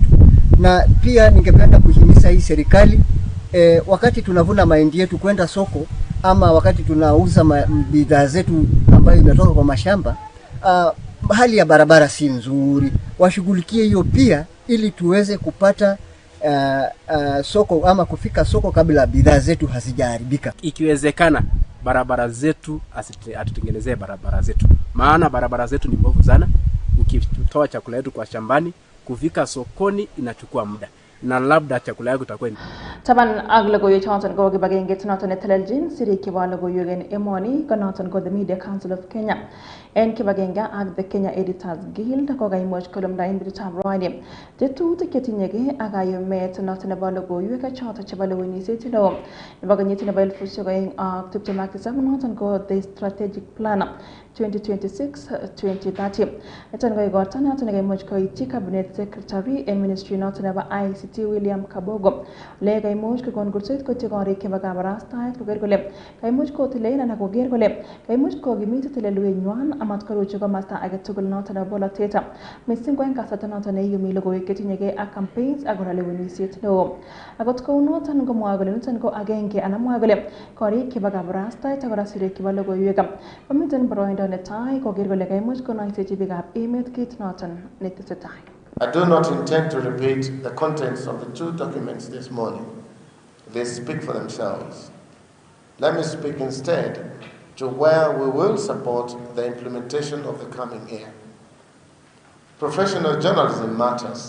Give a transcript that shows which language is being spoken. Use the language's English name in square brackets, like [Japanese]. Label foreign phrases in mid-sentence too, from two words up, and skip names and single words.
[Swahili] Na pia ningependa kuhimiza hii serikali wakati tunavuna mahindi yetu kwenda soko ama wakati tunauza bidhaa zetu ambayo imetoka kwa mashamba, hali ya barabara si nzuri, washughulikie hiyo pia ili tuweze kupata soko ama kufika soko kabla bidhaa zetu hazijaharibika. Ikiwezekana barabara zetu atutengenezee barabara zetu, maana barabara zetu ni mbovu sana. Ukitoa chakula yetu kwa shambani kufika sokoni inachukua muda. na labda chakula yako itakuwa [Kalenjin] Taban ag logoiwek choton ko kibagengeit noton netelelchin sirik chebo logoiwek en emoni ko noton ko the Media Council of Kenya en kibagenge ak the Kenya Editors Guild ko kaimuch kolumda en bititab rani tetutik chetinyegei ak kayumet noton nebo logoiwek choton chebo lewenisiet neo nebo kenyit nebo 2027 noton ko [English] the strategic plan [Kalenjin] 2026-2030. Niton ko igorto noton nekaimuch koityi [English] cabinet secretary [Kalenjin] en ministry noton nebo ICT William Kabogo le kaimuch kokon kurset koityi korik chebo kabarastaet koker kole kaimuch kotilen anan koker kole kaimuch kokimit teleluenywan amat koruchi komasta agetugul noton nebo bolotet missing ko en kasarta noton neiyumi logoiwek chetinyegei ak campaigns ak kora lewenisiet neo. Akot kou noton komwoe kole niton ko agenge anan mwoe kole korik chebo kabarastaet ak kora sirik chebo logoiwek komiten boroindo netai koker kole kaimuch konoisechi biikab emet kit noton netesetai. [English] I do not intend to repeat the contents of the two documents this morning. They speak for themselves. Let me speak instead to where we will support the implementation of the coming year. Professional journalism matters.